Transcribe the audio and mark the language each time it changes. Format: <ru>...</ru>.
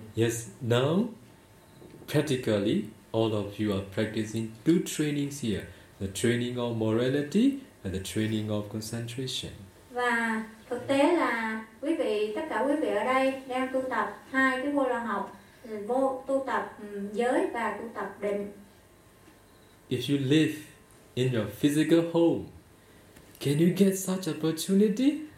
<en>Yes, now practically all of you are practicing two trainings here, the training of morality and the training of concentration.</en> <vi>Và thực tế là quý vị, tất cả quý vị ở đây đang tu tập hai cái vô lậu học, vô tu tập giới và tu tập định.</vi> <en>If you live in your physical home, can you get such opportunity?</en>